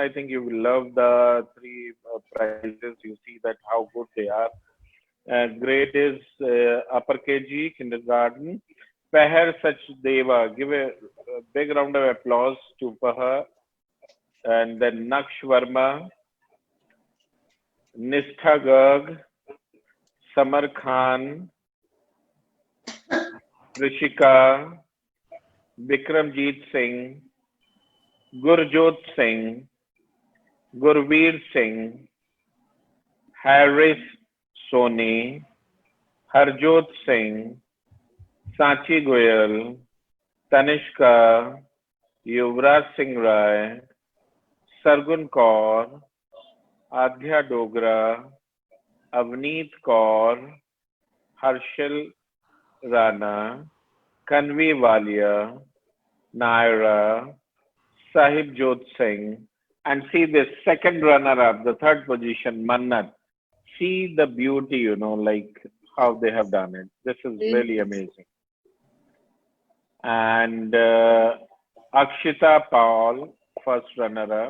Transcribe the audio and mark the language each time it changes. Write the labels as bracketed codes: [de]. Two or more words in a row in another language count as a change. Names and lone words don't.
[en] I think you will love the three prizes. You see that how good they are. Grade is upper KG, kindergarten. Pahar Sachdeva, give a big round of applause to Pahar. And then Naksh Verma, Nistha Garg, Samar Khan, Rishika, Bikramjeet Singh, Gurjot Singh, Gurveer Singh, Harris Soni, Harjot Singh, Sachi Goyal, Tanishka, Yuvraj Singh Rai, Sargun Kaur, Adhya Dogra, Avneet Kaur, Harshil Rana, Kanvi Walia, Naira, Sahib Jot Singh, and see the second runner-up, the third position, Mannat. See the beauty, like how they have done it. This is really amazing. And Akshita Paul, first runner-up.